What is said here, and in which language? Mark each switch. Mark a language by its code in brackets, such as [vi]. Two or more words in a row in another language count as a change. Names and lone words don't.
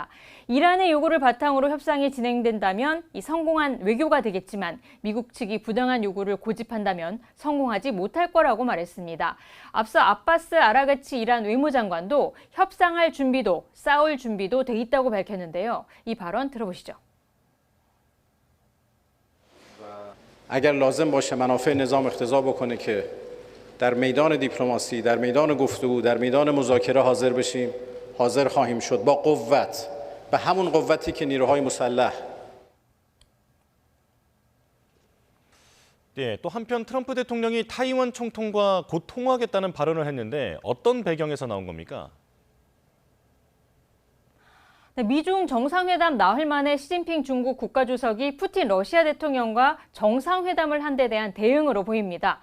[ko] 이란의 요구를 바탕으로 협상이 진행된다면 이 성공한 외교가 되겠지만 미국 측이 부당한 요구를 고집한다면 성공하지 못할 거라고 말했습니다. 앞서 아바스 아라가치 이란 외무장관도 협상할 준비도 싸울 준비도 돼 있다고 밝혔는데요. 이 발언 들어보시죠. [fa] اگر لازم باشه منافع نظام اقتضا بکنه که در میدان دیپلماسی، در میدان گفتگو، در میدان مذاکره حاضر بشیم، حاضر خواهیم شد با قوت، به همون قوتی که نیروهای مسلح [ko] 네, 또 한편 트럼프 대통령이 타이완 총통과 곧 통화하겠다는 발언을 했는데 어떤 배경에서 나온 겁니까? 네, 미중 정상회담 나흘 만에 시진핑 중국 국가주석이 푸틴 러시아 대통령과 정상회담을 한 데 대한 대응으로 보입니다.